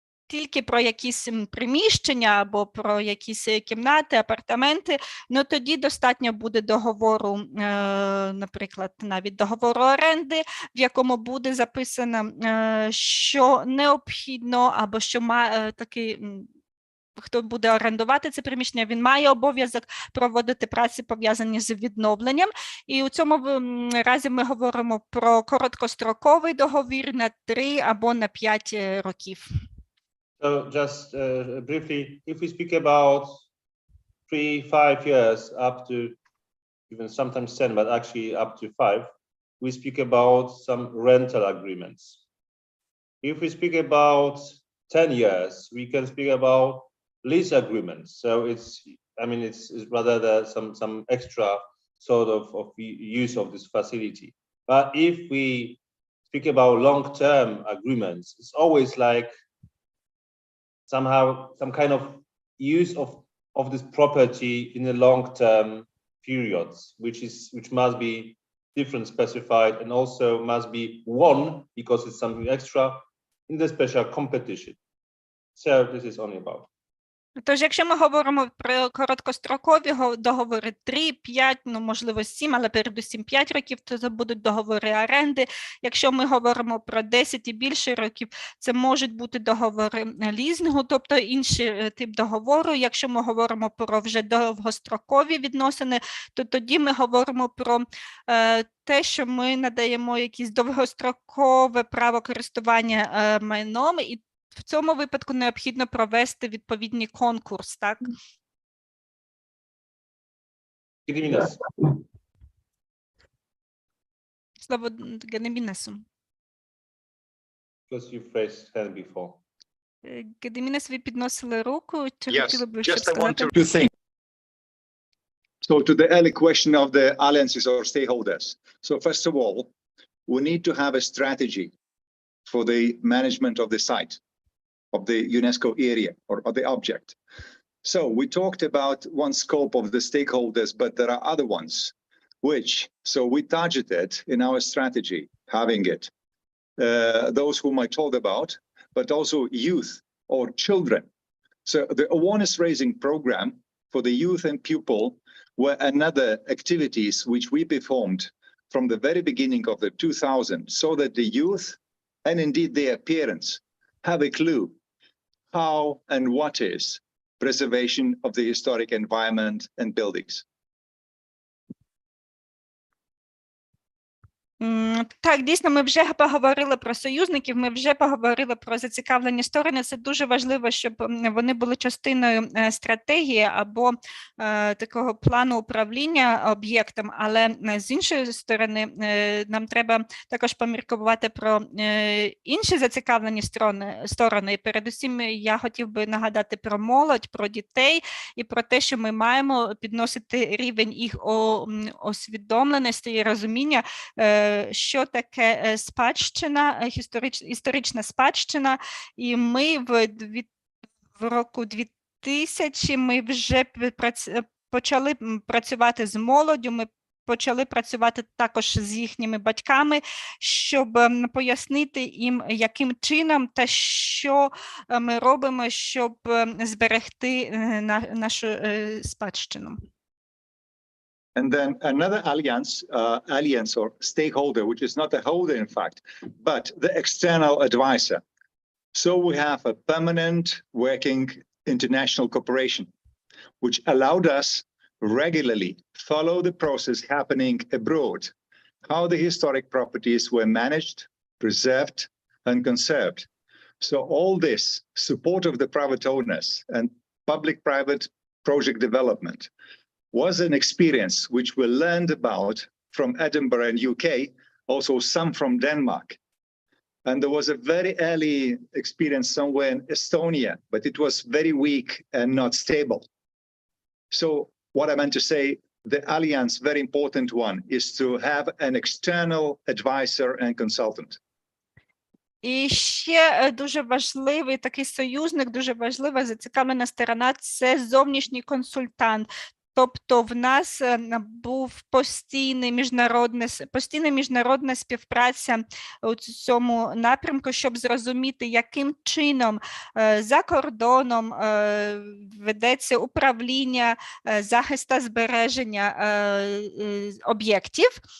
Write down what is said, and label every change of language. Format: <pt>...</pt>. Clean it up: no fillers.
<uk>тільки про якісь приміщення або про якісь кімнати, апартаменти, ну тоді достатньо буде договору, наприклад, навіть договору оренди, в якому буде записано, що необхідно або що має такий, хто буде орендувати це приміщення, він має обов'язок проводити праці, пов'язані з відновленням. І у цьому разі ми говоримо про короткостроковий договір на 3 або на 5 років.</uk> <en>So just briefly, if we speak about 3-5 years up to even sometimes 10, but actually up to 5, we speak about some rental agreements. If we speak about 10 years, we can speak about lease agreements. So it's rather some extra sort of use of this facility. But if we speak about long-term agreements, it's always like somehow some kind of use of this property in the long-term periods, which must be different specified and also must be won because it's something extra in the special competition. So this is only about.</en> <uk>Тож, якщо ми говоримо про короткострокові договори 3, 5, ну, можливо, 7, але передусім 5 років, то це будуть договори оренди. Якщо ми говоримо про 10 і більше років, це можуть бути договори лізингу, тобто інший тип договору. Якщо ми говоримо про вже довгострокові відносини, то тоді ми говоримо про те, що ми надаємо якесь довгострокове право користування майном, і в цьому випадку необхідно провести відповідний конкурс, так? Слово Гедемінесу.</uk> <en>Because you phrased hand before.</en> <uk>Гедемінес, ви підносили руку. Чи</uk> <en>Yes,</en> <uk>хотіли б щось</uk> <en>just I want</en> <uk>сказати?</uk> <en>to think. So to the early question of the alliances or stakeholders. So first of all, we need to have a strategy for the management of the site, of the UNESCO area or of the object. So we talked about one scope of the stakeholders, but there are other ones so we targeted in our strategy, having it, those whom I told about, but also youth or children. So the awareness raising program for the youth and pupil were another activities which we performed from the very beginning of the 2000, so that the youth and indeed their parents have a clue how and what is preservation of the historic environment and buildings.</en> <uk>Так, дійсно, ми вже поговорили про союзників, ми вже поговорили про зацікавлені сторони. Це дуже важливо, щоб вони були частиною стратегії або такого плану управління об'єктом. Але з іншої сторони, нам треба також поміркувати про інші зацікавлені сторони. І передусім, я хотів би нагадати про молодь, про дітей і про те, що ми маємо підносити рівень їх освідомленості і розуміння, що таке спадщина, історична спадщина, і ми в року 2000 ми вже почали працювати з молоддю, ми почали працювати також з їхніми батьками, щоб пояснити їм, яким чином та що ми робимо, щоб зберегти нашу спадщину.</uk> <en>And then another alliance or stakeholder, which is not a holder, in fact, but the external advisor. So we have a permanent working international cooperation, which allowed us regularly follow the process happening abroad, how the historic properties were managed, preserved, and conserved. So all this support of the private owners and public-private project development was an experience which we learned about from Edinburgh and UK, also some from Denmark. And there was a very early experience somewhere in Estonia, but it was very weak and not stable. So what I meant to say, the alliance, very important one, is to have an external advisor and consultant.</en> <uk>І ще дуже важливий такий союзник, дуже важлива зацікавлена сторона – це зовнішній консультант. Тобто в нас був постійна міжнародна співпраця у цьому напрямку, щоб зрозуміти, яким чином за кордоном ведеться управління, захист та збереження об'єктів.</uk>